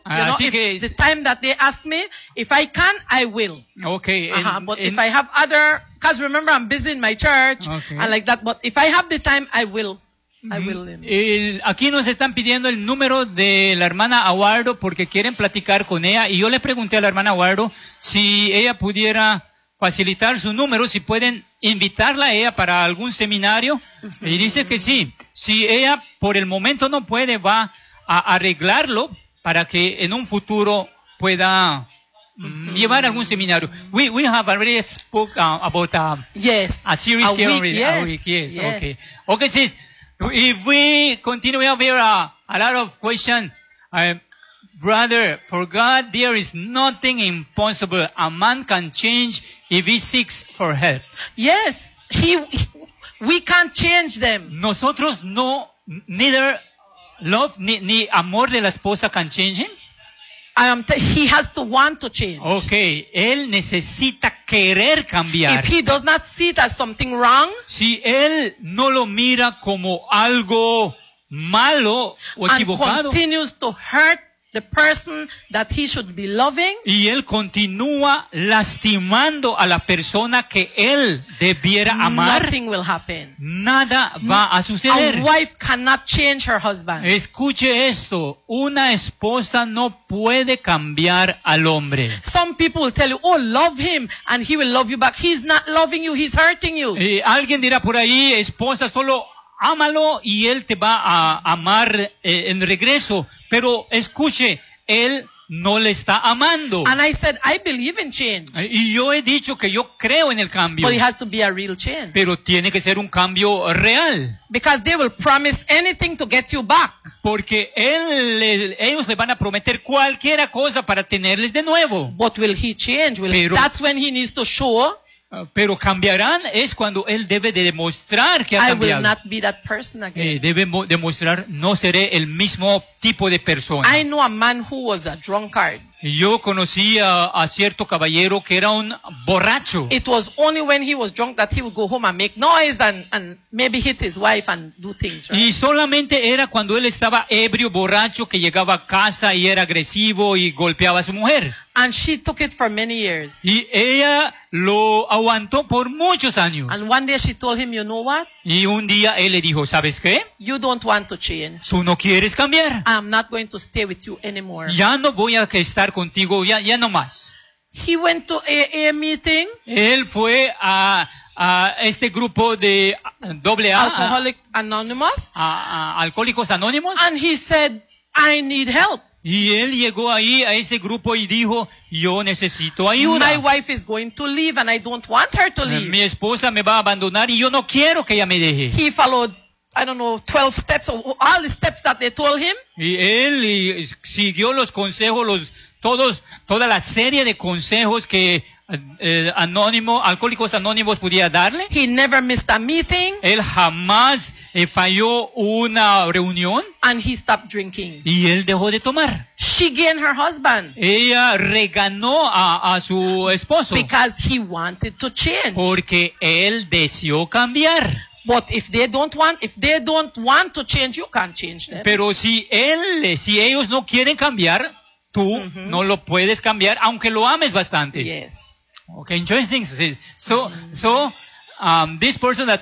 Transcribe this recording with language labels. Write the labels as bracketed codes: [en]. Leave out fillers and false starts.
[en] You know, the time that they ask me, if I can, I will. Okay. If I have other, because remember, I'm busy in my church okay. and like that. But if I have the time, I will. I will. [es] Aquí nos están pidiendo el número de la hermana Aguardo porque quieren platicar con ella. Y yo le pregunté a la hermana Aguardo si ella pudiera facilitar su número, si pueden invitarla a ella para algún seminario. Y dice que sí. Si ella por el momento no puede, va a arreglarlo para que en un futuro pueda llevar algún seminario. [en] We have already spoke about a series a week. Yes. Okay, sis. If we continue, we have here a lot of questions. Brother, for God, there is nothing impossible. A man can change if he seeks for help. Yes, we can't change them. [es] Nosotros no, [en] neither love [es] ni amor de la esposa [en] can change him. He has to want to change. [es] Okay, él necesita querer cambiar. [en] If he does not see it as something wrong, [es] si él no lo mira como algo malo o equivocado, [en] and continues to hurt the person that he should be loving, [es] y él continúa lastimando a la persona que él debiera amar, [en] nothing will happen. [es] Nada va a suceder. [en] A wife cannot change her husband. [es] Escuche esto, una esposa no puede cambiar al hombre. [en] Some people will tell you, oh, love him and he will love you back. He's not loving you, he's hurting you. [es] Y alguien dirá por ahí, esposa, solo ámalo y él te va a amar en regreso. Pero escuche, él no le está amando. [en] And I said, I believe in change. [es] Y yo he dicho que yo creo en el cambio. [en] But it has to be a real change. [es] Pero tiene que ser un cambio real. [en] Because they will promise anything to get you back. [es] Porque ellos le van a prometer cualquier cosa para tenerles de nuevo. [en] But will he change? That's when he needs to show. [es] Pero cambiarán es cuando él debe de demostrar que ha cambiado. [en] I will not be that person again. [es] Debe demostrar, no seré el mismo tipo de persona. [en] I know a man who was a drunkard. [es] Yo conocí a cierto caballero que era un borracho. [en] It was only when he was drunk that he would go home and make noise and maybe hit his wife and do things, right? [es] Y solamente era cuando él estaba ebrio, borracho, que llegaba a casa y era agresivo y golpeaba a su mujer. [en] And she took it for many years. [es] Y ella lo aguantó por muchos años. [en] And one day she told him, you know what? [es] Y un día él le dijo, ¿sabes qué? [en] You don't want to change. [es] Tú no quieres cambiar. [en] I'm not going to stay with you anymore. [es] Ya no voy a estar contigo, ya no más. [en] He went to AA meeting. [es] Él fue a este grupo de AA. Alcohólicos Anónimos. [en] And he said, I need help. [es] Y él llegó ahí a ese grupo y dijo, yo necesito ayuda. [en] My wife is going to leave and I don't want her to leave. [es] Mi esposa me va a abandonar y yo no quiero que ella me deje. [en] He followed, I don't know, 12 steps or all the steps that they told him. [es] Y él siguió los consejos, toda la serie de consejos que Alcohólicos Anónimos podía darle. [en] He never missed a meeting. [es] Él jamás falló una reunión. [en] And he stopped drinking. [es] Y él dejó de tomar. [en] She gained her husband. [es] Ella reganó a su esposo. [en] Because he wanted to change. [es] Porque él deseó cambiar. [en] But if they don't want to change, you can't change them. [es] Pero si ellos no quieren cambiar, tú mm-hmm. no lo puedes cambiar, aunque lo ames bastante. [en] Yes. Okay, interesting. So, mm-hmm. so this person that.